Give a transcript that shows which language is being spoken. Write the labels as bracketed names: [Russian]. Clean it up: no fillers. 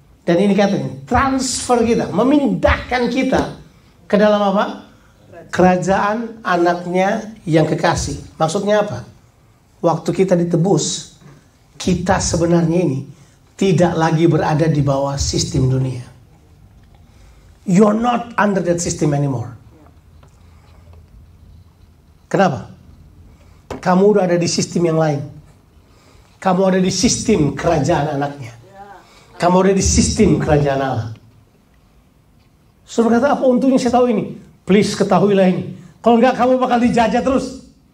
[Indonesian] Dan ini katanya, transfer kita, memindahkan kita ke dalam apa? Kerajaan anaknya yang kekasih. Maksudnya apa? Waktu kita ditebus, kita sebenarnya ini tidak lagi berada di bawah sistem dunia. [English] You're not under that system anymore. [Indonesian] Kenapa? Kamu udah ada di sistem yang lain. Kamu ada di sistem kerajaan anaknya. Kamu ada di sistem kerajaan Allah. Saudara kata, apa untungnya saya tahu ini? Please ketahuilah ini. Kalau enggak, kamu bakal dijajah terus.